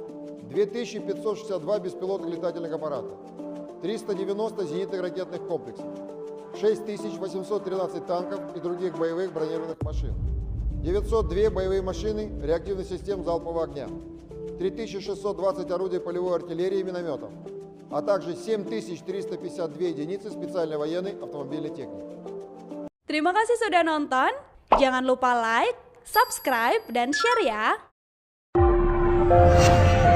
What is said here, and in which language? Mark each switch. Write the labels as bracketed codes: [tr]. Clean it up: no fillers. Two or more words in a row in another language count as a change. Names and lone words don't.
[ru] 2562 беспилотных летательных аппарата, 390 зенитных ракетных комплексов, 6813 танков и других боевых бронированных машин, 902 боевые машины реактивных систем залпового огня, 3620 орудий полевой артиллерии и минометов, а также 7352 единицы специальной военной автомобильной техники. [id] Terima kasih sudah nonton. Jangan lupa [en] like, subscribe, [id] dan share ya.